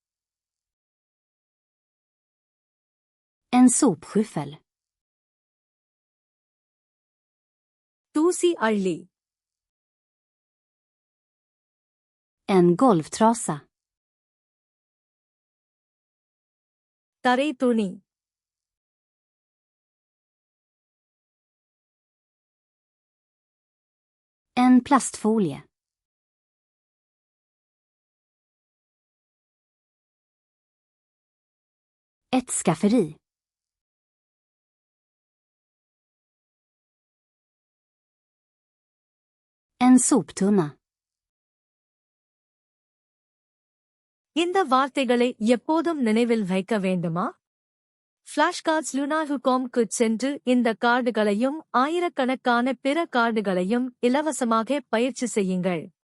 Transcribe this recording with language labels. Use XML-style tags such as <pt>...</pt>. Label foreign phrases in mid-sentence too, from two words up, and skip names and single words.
<sv>En sopskyffel.</sv> <ta>தூசி அள்ளி.</ta> <sv>En golvtrasa.</sv> <ta>தரை துணி.</ta> <sv>En plastfolie. Ett skafferi. En soptunna.</sv> <ta>இந்த வார்த்தைகளை எப்போதும் நினைவில் வைக்க வேண்டுமா? ஃபிளாஷ்கார்ட்ஸ் lunar.com-க்கு சென்று இந்த கார்டுகளையும் ஆயிரக்கணக்கான பிற கார்டுகளையும் இலவசமாக பயிற்சி செய்யுங்கள்.</ta>